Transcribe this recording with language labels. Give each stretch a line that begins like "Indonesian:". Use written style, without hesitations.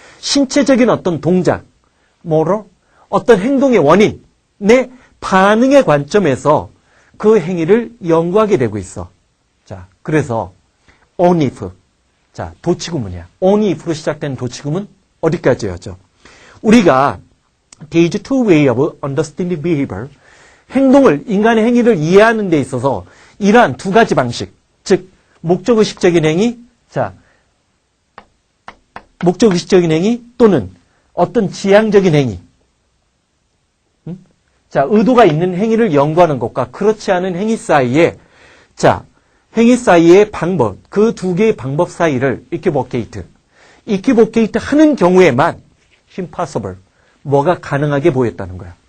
Korean: 신체적인 어떤 동작, 뭐로 어떤 행동의 원인의 반응의 관점에서 그 행위를 연구하게 되고 있어. 자, 그래서 only if. 자, 도치구문이야. only if로 시작된 도치구문 어디까지였죠? 우리가
English: there is two way of understanding behavior.
Korean: 행동을, 인간의 행위를 이해하는 데 있어서 이러한 두 가지 방식, 즉 목적의식적인 행위, 자, 목적의식적인 행위 또는 어떤 지향적인 행위. 자, 의도가 있는 행위를 연구하는 것과 그렇지 않은 행위 사이에, 자, 행위 사이의 방법, 그 두 개의 방법 사이를 이퀴보케이트 하는 경우에만 impossible, 뭐가 가능하게 보였다는 거야.